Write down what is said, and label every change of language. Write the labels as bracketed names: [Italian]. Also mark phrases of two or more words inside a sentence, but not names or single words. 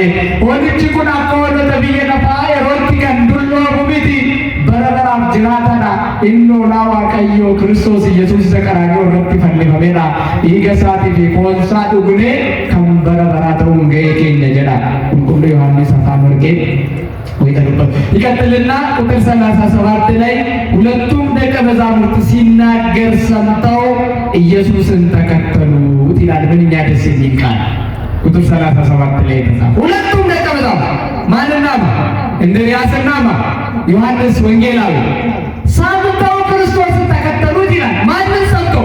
[Oromo] Hoolichi kun akka hoolota biyya lafaa yerootti kan dulloomu miti, bara baraaf jiraatadha. Inni hoolaa Waaqayyoo Kiristoos Yesuus isa qaraanioo irratti fannifamedha. Dhiiga isaatii fi foon isaa dhugnee kan bara baraa ta'uun ga'ee keenya jedha qulqulluu Yohaannis afaan warqee [Amharic] ወይታ ነበር ይቀጥልና ቁጥር 37 ላይ ሁለቱም ደቀ መዛሙርት ሲናገር ሰምተው ኢየሱስን ተከተሉት ይላል። ምንኛ ደስ የሚል ቃል ቁጥር 37 ላይ ተጻፈ። ሁለቱም ደቀ መዛሙርት ማንና እንድርያስና ዮሐንስ ወንጌላዊ ሰምተው ክርስቶስን ተከተሉት ይላል። ማንን ሰምተው?